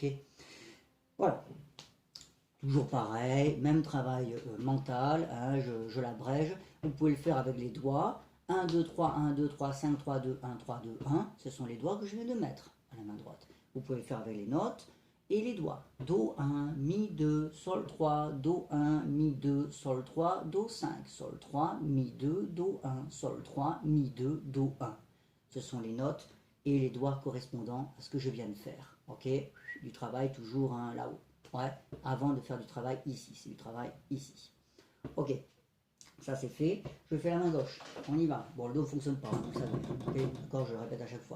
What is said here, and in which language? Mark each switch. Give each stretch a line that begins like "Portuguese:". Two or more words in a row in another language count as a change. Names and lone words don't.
French: Voilà. Toujours pareil, même travail mental, hein, je l'abrège. Vous pouvez le faire avec les doigts. 1, 2, 3, 1, 2, 3, 5, 3, 2, 1, 3, 2, 1. Ce sont les doigts que je viens de mettre à la main droite. Vous pouvez le faire avec les notes et les doigts. Do 1, Mi 2, Sol 3, Do 1, Mi 2, Sol 3, Do 5, Sol 3, Mi 2, Do 1, Sol 3, Mi 2, Do 1. Ce sont les notes et les doigts correspondant à ce que je viens de faire. Ok, du travail toujours hein, là-haut. Ouais, avant de faire du travail ici. C'est du travail ici. Ok, ça c'est fait. Je fais la main gauche. On y va. Bon, le dos ne fonctionne pas, vous savez. Okay, d'accord, je le répète à chaque fois.